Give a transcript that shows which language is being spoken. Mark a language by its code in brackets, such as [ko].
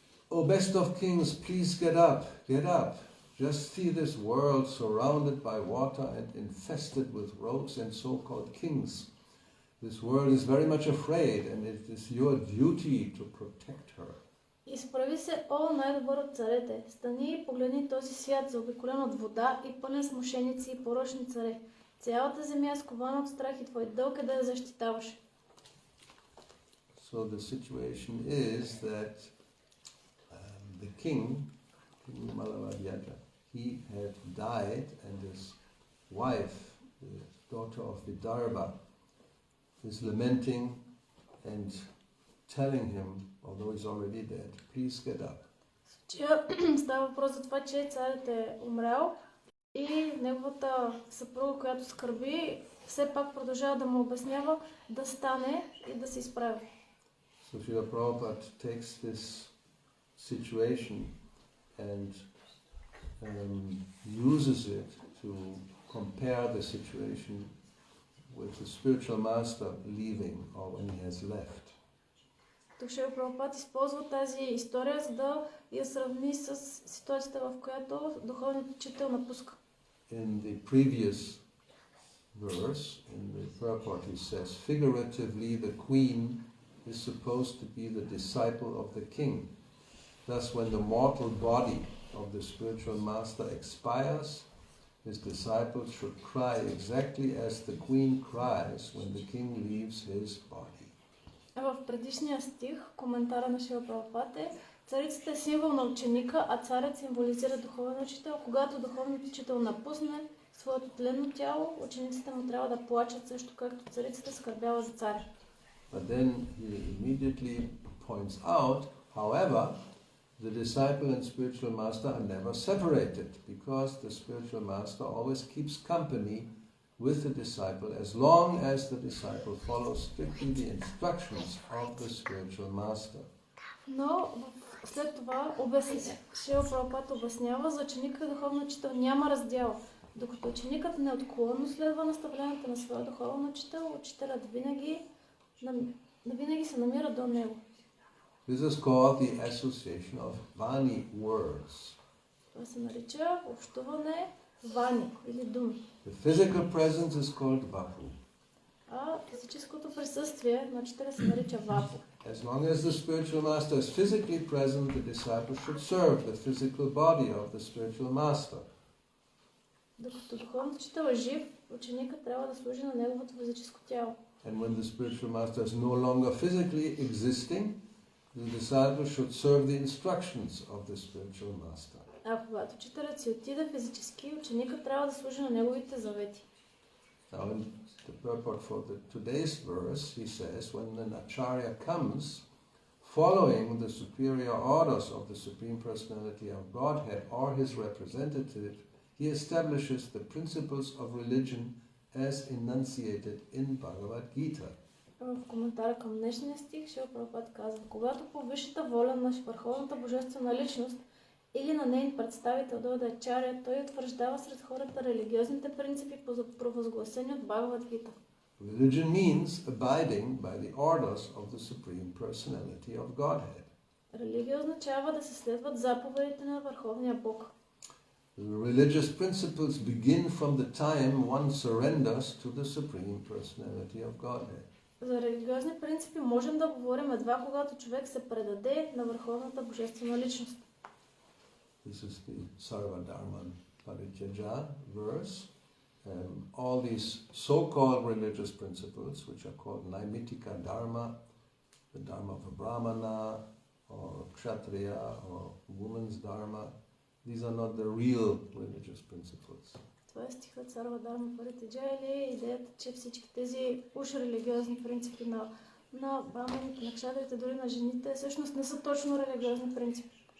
[en] O best of kings, please get up, get up. Just see this world surrounded by water and infested with rogues and so-called kings. This world is very much afraid and it is your duty to protect her. [bg] Изправи се, о, най-добър от царете. Стани и погледни този свят, заобиколен от вода и пълен с мошеници и порочни царе. Цялата земя е скована от страх и твой дълг е да я защитаваш. [en] So the situation is that the king, King Malavadyaja, he had died and his wife, the daughter of Vidarbha, is lamenting and telling him, although he's already dead, please get up. [bg] Става въпрос за това, че царят е умрял и неговата съпруга, която скърби, все пак продължава да му обяснява да стане и да се изправи. [en] So Srila Prabhupada takes this situation and uses it to compare the situation with the spiritual master leaving or when he has left. [bg] Тук Шрила Прабхупада използва тази история, за да я сравни с ситуацията, в която духовният учител напуска. [en] In the previous verse, in the purport, he says, figuratively, the queen is supposed to be the disciple of the king. Thus, when the mortal body of the spiritual master expires, his disciples should cry exactly as the queen cries when the king leaves his body. [bg] В предишния стих, коментара на Шрила Прабхупада е: царицата е символ на ученика, а царят символизира духовен учител. Когато духовният учител напусне своето тленно тяло, учениците му трябва да плачат също както царицата скърбяла за царя. [en] But then he immediately points out, however, the disciple and spiritual master are never separated because the spiritual master always keeps company with the disciple as long as the disciple follows strictly the instructions of the spiritual master. [bg] Но след това Шрила Прабхупада обяснява, за ученика и духовен учител няма раздял. Докато ученикът неотклонно следва наставленията на своя духовен учител, учителят винаги се намира до него. [en] This is called the association of Vani words. [bg] Това се нарича общуване вани или думи. [en] The physical presence is called Vapu. [bg] А физическото присъствие на учителя се нарича вапу. [en] As long as the spiritual master is physically present, the disciple should serve the physical body of the spiritual master. [bg] Докато духовният учител е жив, ученикът трябва да служи на неговото физическо тяло. [en] And when the spiritual master is no longer physically existing, the disciple should serve the instructions of the spiritual master. [bg] А когато учителят си отиде физически, ученикът трябва да служи на неговите завети. [en] Now in the purport for today's verse, he says, when an acharya comes, following the superior orders of the Supreme Personality of Godhead or his representative, he establishes the principles of religion as enunciated in Bhagavad Gita. [bg] В коментара към днешния стих Шрила Прабхупада казва: когато по висшата воля на върховната божествена личност или на нейн представител дойде ачаря, той утвърждава сред хората религиозните принципи, провъзгласени от Бхагавад Гита. [en] Religion means abiding by the orders of the Supreme Personality of Godhead. [bg] Религия означава да се следват заповедите на Върховния Бог. [en] The religious principles begin from the time one surrenders to the Supreme Personality of Godhead. [bg] За религиозни принципи можем да говорим едва когато човек се предаде на Върховната божествена личност. [en] This is the Sarvadharma Parityaja verse. All these so-called religious principles, which are called Naimitika Dharma, the Dharma of a Brahmana, or Kshatriya, or woman's Dharma, these are not the real religious principles. [bg] Това е стихът Сарвадharma Паритяджа или идеята, че всички тези уж религиозни принципи на браманите, на кшатрите, дори на жените, всъщност не са точно религиозни принципи.